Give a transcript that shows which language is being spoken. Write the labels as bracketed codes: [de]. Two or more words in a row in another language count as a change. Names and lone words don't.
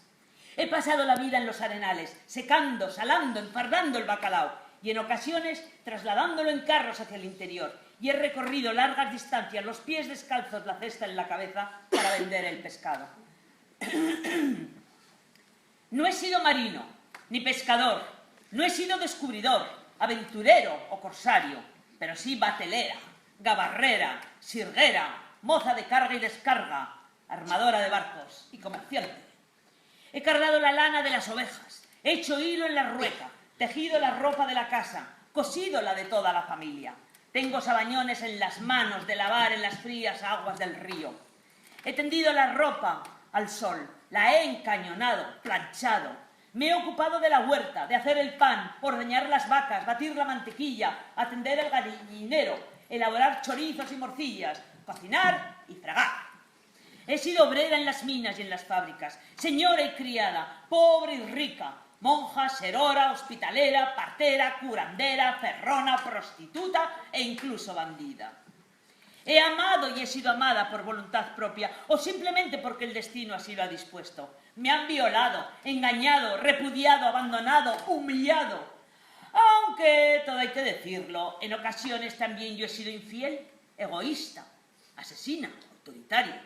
[es] He pasado la vida en los arenales, secando, salando, enfardando el bacalao y en ocasiones trasladándolo en carros hacia el interior. Y he recorrido largas distancias, los pies descalzos, la cesta en la cabeza, para vender el pescado. No he sido marino, ni pescador, no he sido descubridor, aventurero o corsario, pero sí batelera, gabarrera, sirguera, moza de carga y descarga, armadora de barcos y comerciante. He cargado la lana de las ovejas, he hecho hilo en la rueca, tejido la ropa de la casa, cosido la de toda la familia. Tengo sabañones en las manos de lavar en las frías aguas del río. He tendido la ropa al sol, la he encañonado, planchado. Me he ocupado de la huerta, de hacer el pan, ordeñar las vacas, batir la mantequilla, atender el gallinero, elaborar chorizos y morcillas, cocinar y fregar. He sido obrera en las minas y en las fábricas, señora y criada, pobre y rica, monja, serora, hospitalera, partera, curandera, ferrona, prostituta e incluso bandida. He amado y he sido amada por voluntad propia o simplemente porque el destino así lo ha dispuesto. Me han violado, engañado, repudiado, abandonado, humillado. Aunque, todo hay que decirlo, en ocasiones también yo he sido infiel, egoísta, asesina, autoritaria.